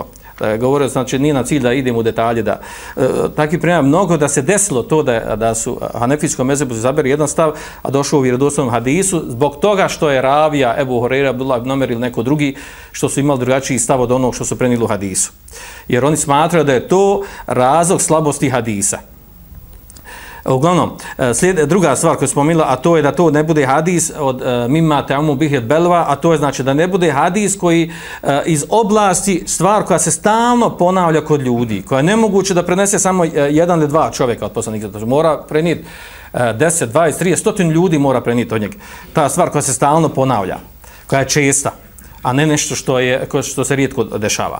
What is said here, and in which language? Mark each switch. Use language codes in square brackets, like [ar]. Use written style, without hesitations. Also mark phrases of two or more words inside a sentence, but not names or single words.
[bs] Govore, znači nije na cilj da idemo u detalje, takvih primjera mnogo da se desilo to da su hanefijskom mezhebu izaberi jedan stav, a došao u vjerodostojnom hadisu, zbog toga što je ravija Ebu Hurajra, Abdullah ibn Omer ili neko drugi, što su imali drugačiji stav od onog što su prenijeli u hadisu. Jer oni smatraju da je to razlog slabosti hadisa. Uglavnom, druga stvar koju spomenula, a to je da to ne bude hadis od [ar] مما تعم به البلوى, [bs] a to je znači da ne bude hadis koji iz oblasti stvar koja se stalno ponavlja kod ljudi, koja je nemoguće da prenese samo jedan ili dva čovjeka od poslanika. Mora prenijeti 10, 20, 30, 100 ljudi mora prenijeti od njega. Ta stvar koja se stalno ponavlja, koja je česta, a ne nešto što se rijetko dešava.